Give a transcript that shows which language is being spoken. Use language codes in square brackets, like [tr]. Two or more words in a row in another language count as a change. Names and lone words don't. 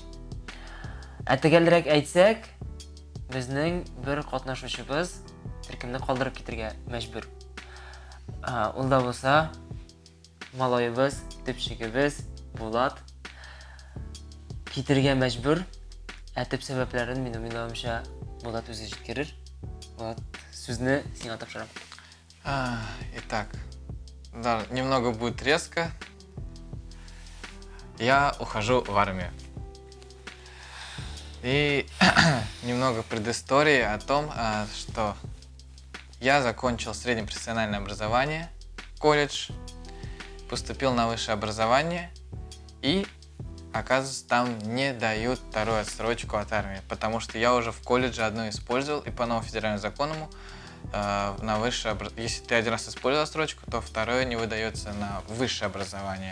[tt] Төгәлрәк әйтсәк, безнең бер катнашучыбыз төркемне калдырып китәргә мәҗбүр. Ул да булса, малаебыз, төпчегебез Булат китергә мәҗбүр. Төп сәбәпләрен минем уйлавымча Булат үзе җиткерер. Булат, сүзне сиңа тапшырам. [ru] Итак, да, немного будет резко. Я ухожу в армию. И немного предыстории о том, что я закончил среднепрофессиональное образование, колледж, поступил на высшее образование и, оказывается, там не дают вторую отсрочку от армии, потому что я уже в колледже одну использовал, и по новому федеральному закону на высшее образование, если ты один раз использовал отсрочку, то второе не выдается на высшее образование.